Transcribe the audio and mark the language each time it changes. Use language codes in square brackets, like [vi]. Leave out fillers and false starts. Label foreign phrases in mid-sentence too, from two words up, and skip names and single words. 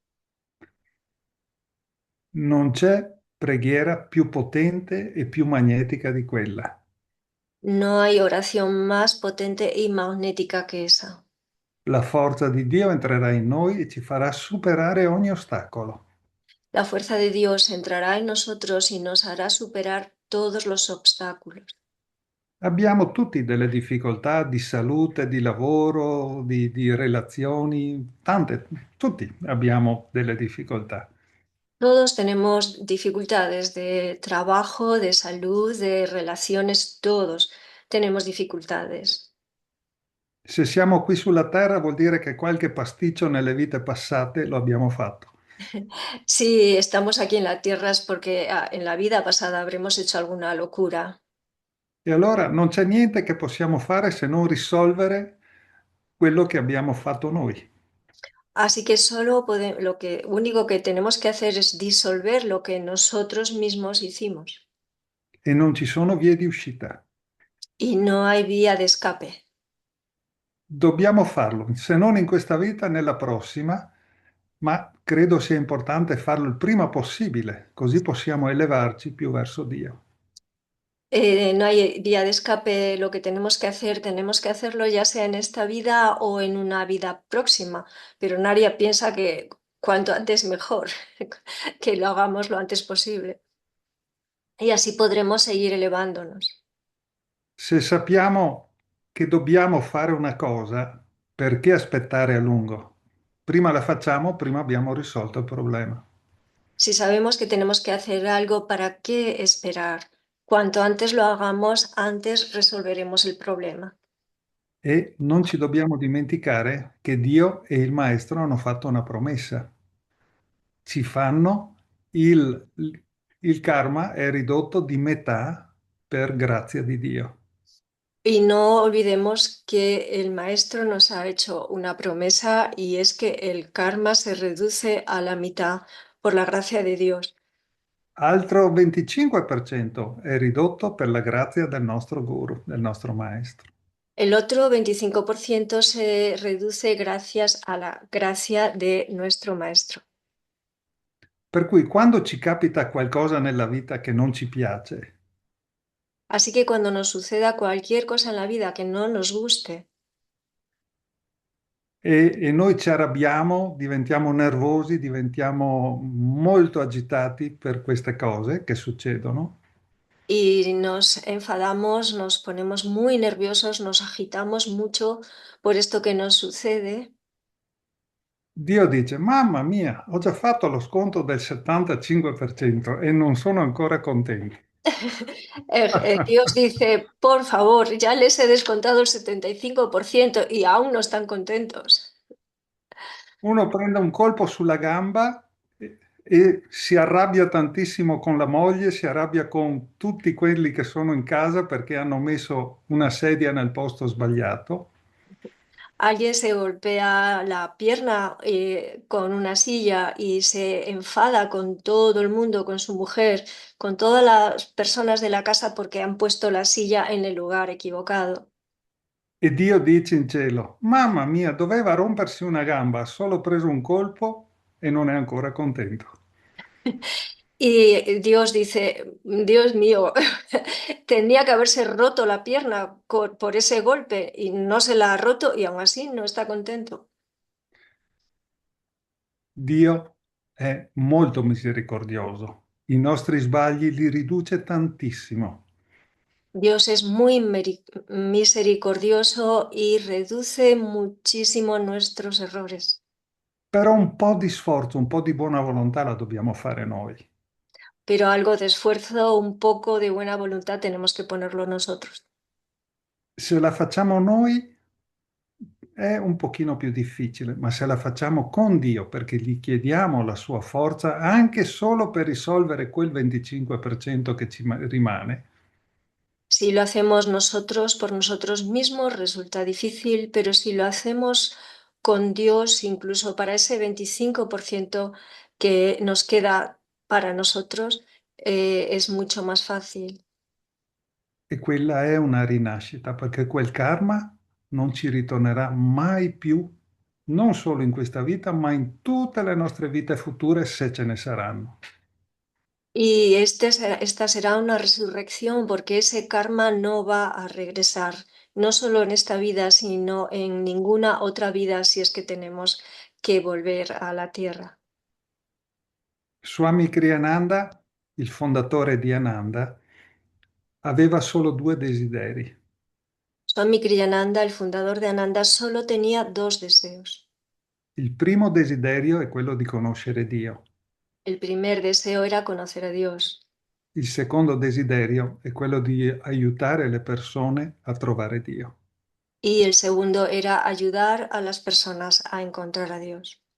[it] Non c'è preghiera più potente e più magnetica di quella. [es] No hay oración más potente y magnética que esa. [it] La forza di Dio entrerà in noi e ci farà superare ogni ostacolo. [es] La fuerza de Dios entrará en nosotros y nos hará superar todos los obstáculos. [it] Abbiamo tutti delle difficoltà di salute, di lavoro, di relazioni, tante, tutti abbiamo delle difficoltà. [es] Todos tenemos dificultades de trabajo, de salud, de relaciones, todos tenemos dificultades. [it] Se siamo qui sulla Terra vuol dire che qualche pasticcio nelle vite passate lo abbiamo fatto. [es] Si estamos aquí en la tierra es porque en la vida pasada habremos hecho alguna locura. [it] E allora non c'è niente che possiamo fare se non risolvere quello che abbiamo fatto noi. [es] Así que lo que único que tenemos que hacer es disolver lo que nosotros mismos hicimos. [it] e non ci sono vie di uscita. [es] Y no hay vía de escape. [it] Dobbiamo farlo, se non in questa vita, nella prossima, ma credo sia importante farlo il prima possibile, così possiamo elevarci più verso Dio. [es] No hay vía de escape. Lo que tenemos que hacerlo ya sea en esta vida o en una vida próxima. Pero nadie piensa que cuanto antes mejor, que lo hagamos lo antes posible. Y así podremos seguir elevándonos. [it] Se sappiamo che dobbiamo fare una cosa, perché aspettare a lungo? Prima la facciamo, prima abbiamo risolto il problema. [es] Si sabemos que tenemos que hacer algo, ¿para qué esperar? Cuanto antes lo hagamos, antes resolveremos el problema. [it] E non ci dobbiamo dimenticare che Dio e il Maestro hanno fatto una promessa. Ci fanno il, il karma è ridotto di metà per grazia di Dio. [es] Y no olvidemos que el maestro nos ha hecho una promesa y es que el karma se reduce a la mitad por la gracia de Dios. [it] Altro 25% è ridotto per la grazia del nostro guru, del nostro maestro. [es] El otro 25% se reduce gracias a la gracia de nuestro maestro. [it] Per cui quando ci capita qualcosa nella vita che non ci piace [es] Así que cuando nos suceda cualquier cosa en la vida que no nos guste, [it] e noi ci arrabbiamo, diventiamo nervosi, diventiamo molto agitati per queste cose che succedono, [es] y nos enfadamos, nos ponemos muy nerviosos, nos agitamos mucho por esto que nos sucede. [it] Dio dice, mamma mia, ho già fatto lo sconto del 75% e non sono ancora contento. [es] Dios dice, por favor, ya les he descontado el 75% y aún no están contentos. [it] Uno prende un colpo sulla gamba e si arrabbia tantissimo con la moglie, si arrabbia con tutti quelli che sono in casa perché hanno messo una sedia nel posto sbagliato. [es] Alguien se golpea la pierna con una silla y se enfada con todo el mundo, con su mujer, con todas las personas de la casa porque han puesto la silla en el lugar equivocado. [it] E Dio dice in cielo, mamma mia, doveva rompersi una gamba, ha solo preso un colpo e non è ancora contento. [es] Y Dios dice, Dios mío, tenía que haberse roto la pierna por ese golpe y no se la ha roto y aún así no está contento. [it] Dio è molto misericordioso, i nostri sbagli li riduce tantissimo, [es] Dios es muy misericordioso y reduce muchísimo nuestros errores, [it] però un po' di sforzo, un po' di buona volontà la dobbiamo fare noi. [es] pero algo de esfuerzo, un poco de buena voluntad tenemos que ponerlo nosotros. [it] Se la facciamo noi è un pochino più difficile, ma se la facciamo con Dio, perché gli chiediamo la sua forza anche solo per risolvere quel 25% che ci rimane, [es] Si lo hacemos nosotros por nosotros mismos resulta difícil, pero si lo hacemos con Dios, incluso para ese 25% que nos queda para nosotros, es mucho más fácil. [it] e quella è una rinascita, perché quel karma non ci ritornerà mai più, non solo in questa vita, ma in tutte le nostre vite future, se ce ne saranno. [es] Y esta será una resurrección porque ese karma no va a regresar, no solo en esta vida, sino en ninguna otra vida si es que tenemos que volver a la tierra. [it] Swami Kriyananda, il fondatore di Ananda, aveva solo due desideri. [es] Swami Kriyananda, el fundador de Ananda, solo tenía dos deseos. [it] Il primo desiderio è quello di conoscere Dio. [es] El primer deseo era conocer a Dios [it] Il secondo desiderio è quello di aiutare le persone a trovare Dio. [es] y el segundo era ayudar a las personas a encontrar a Dios.